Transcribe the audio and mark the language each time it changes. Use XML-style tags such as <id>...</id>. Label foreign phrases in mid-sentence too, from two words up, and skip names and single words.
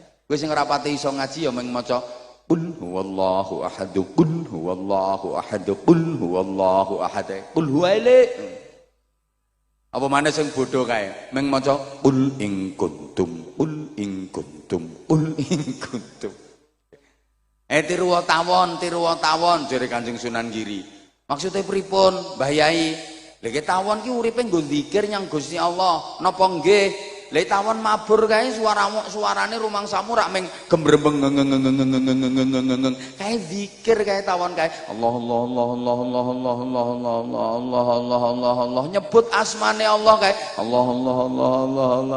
<jv>Kowe sing ora pati iso ngaji ya mung maca</jv> <ar>قل هو الله أحد, قل هو الله أحد, قل هو الله أحد.</ar> <jv>Qul huwaile. Apa maneh sing bodho kae? Mung maca</jv> <ar>قل إن كنتم, قل إن كنتم, قل إن كنتم.</ar> <jv>Tiru tawon jare Kanjeng Sunan Giri. Maksudnya pripun, Mbah Yai? Lha tawon ki uripe nggo zikir nyang Gusti Allah. Napa nggih? Lha tawon mabur kae suarane rumangsamu rak meng gembrembeng kae zikir kae tawon kae Allah Allah Allah Allah Allah Allah Allah Allah Allah Allah Allah Allah Allah nyebut asmane Allah kae Allah Allah Allah Allah Allah.</jv>